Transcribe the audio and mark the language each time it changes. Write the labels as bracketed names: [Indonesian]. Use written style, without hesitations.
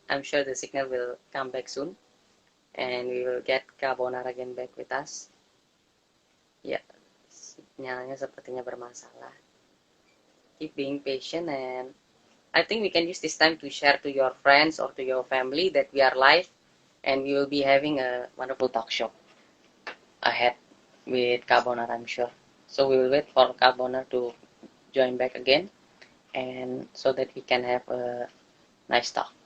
[English] I'm sure the signal will come back soon, and we will get Carbonara again back with us. [Indonesian] Ya, sinyalnya sepertinya bermasalah. [English] Keep being patient, and I think we can use this time to share to your friends or to your family that we are live, and we will be having a wonderful talk show ahead with Carbonara, I'm sure. So we will wait for Carbonara to join back again, and so that we can have a nice talk.